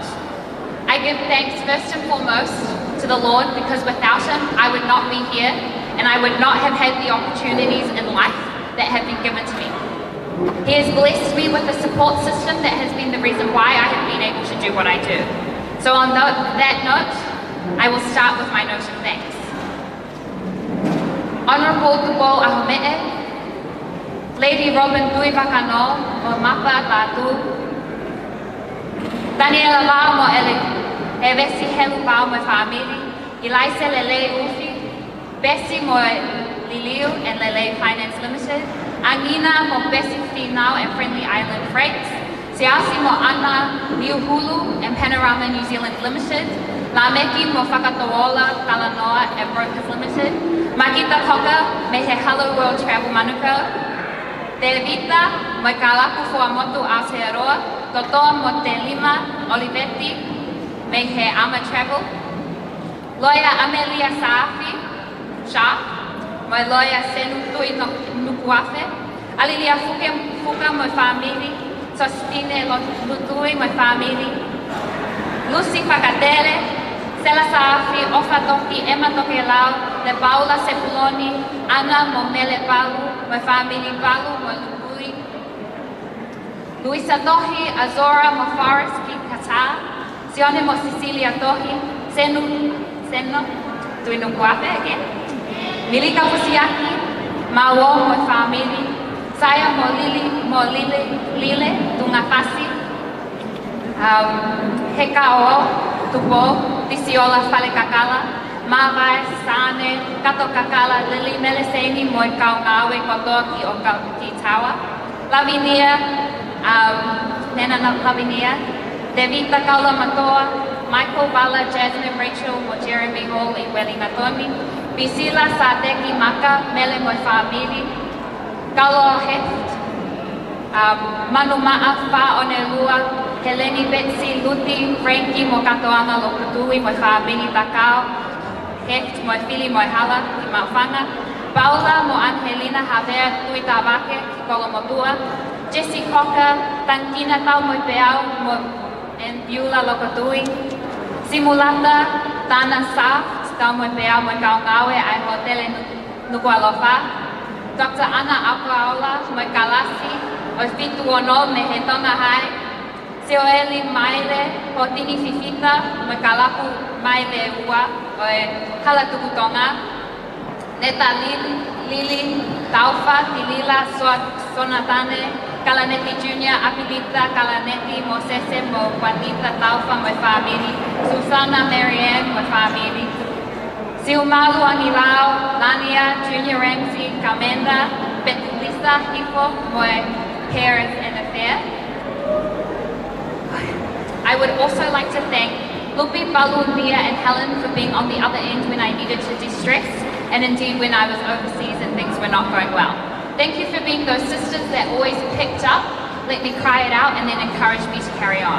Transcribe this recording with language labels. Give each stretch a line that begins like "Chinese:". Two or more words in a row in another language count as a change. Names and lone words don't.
English: I give thanks first and foremost to the Lord, because without Him, I would not be here and I would not have had the opportunities in life that have been given to me. He has blessed me with a support system that has been the reason why I have been able to do what I do. So on that note, I will start with my note of thanks. Honourable Tupo Ahomee, Lady Robin Tui Vakano, o Mapa Tatu, Daniela Vau mo e Vesi Helu Pau mo family, Ilaise Lele Ufi, Bessie mo Liliu and Lele Finance Limited, Angina mo Bessie Finau and Friendly Island Freights, Siasi mo Ana New Hulu and Panorama New Zealand Limited, Lameki mo Whakatawola Talanoa and Brokers Limited, Makita Hoka me he Hello World Travel Manukau, Te Vita mo Kalapu Fuamotu Aotearoa, Totoa mo Te Lima Olivetti me he Ama Travel, Loya Amelia Saafi, Shah, my lawyer Senu Tui Nukuafe, Alilia Fuka my family, Sostine Lutui my family, Lucy Pacatele, Sela Saafi, Ofa Toki, Emma Tokelau, Le Paula Sepuloni, Ana Momele Palu, my family Palu, my Lutui, Luisa Tohi, Azora Mofaris Ki Kata, Sione Mo Cecilia Tohi, Seno, Tui Nukuafe again. Milika Pusiaki, Mawo mo family, Saya mo Lile, Tungafasi, Hekao, Tupo, Tisiola Falekakala, Mavai, Sane, Kato Kakala, Lili Meleseni, Moi Kaunawe, Kotoki, o Kitawa, Lavinia, Nena Lavinia, Devita Kaula Matoa, Michael Bala, Jasmine Rachel, mo Jeremy Hall, Iweli Natomi, Bisila Sadeki Maka, Mele Moi Family, Kalo Heft, Manu Maafa Onelua, Heleni Betsy Luti, Frankie Mo Katoanga Lokutui, Moi Family Takao, Heft Moi Fili Moi Hala, Maufanga, Paula Mo Angelina Javier Tui Tabake, Kolo Motua, Jessie Coca, Tankina Tau Moi Peau, Mo and Beulah Lokutui, Simulata, Tana Sa, Tau Moi Peau, Moi Kaungawe, Ai Hotele Nukualofa, Dr. Ana Apaola, Moi Kalasi, Oi Fitu Ono, Me He Tonga Hai, Seoeli Maile, Hotini Fifita, Moi Kalapu Maile Ua, Oi Halatuku Tonga, Neta Lili, Taufa, Tilila, Sonatane, Kalaneti Junior, Apilita, Kalaneti, Mosese, Mo Juanita, Taufa, Moi Family, Susana, Marianne, Moi Family, Siumalu Anilao, Lania, Junior Ramsey, Kamenda, Betulisa, Hifo, Moi Parents and Affair. I would also like to thank Lupi, Balu, Mia and Helen for being on the other end when I needed to de-stress, and indeed when I was overseas and things were not going well. Thank you for being those sisters that always picked up, let me cry it out, and then encouraged me to carry on.